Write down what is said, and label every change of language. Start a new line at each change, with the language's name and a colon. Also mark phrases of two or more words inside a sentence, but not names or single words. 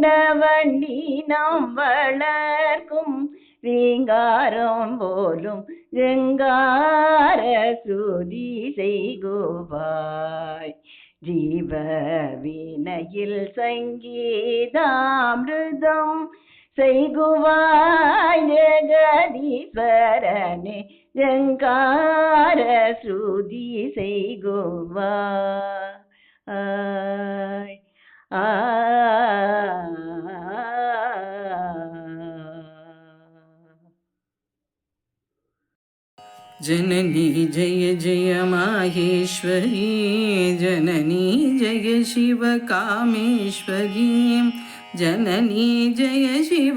Tamil: வண்டி நாம் வளர்க்கும் ரீங்காரம் போலும் ரெங்கார சுதி செய்குவாய் ஜீவ வீணையில் சங்கீதாமிருதம் செய்குவாய் ஜெகதீஸ்வரனே ரெங்கார சுதி செய்குவாய்
Sanskrit: जननी जय जय माहेश्वरी जननी जय शिव कामेश्वरी जननी जय शिव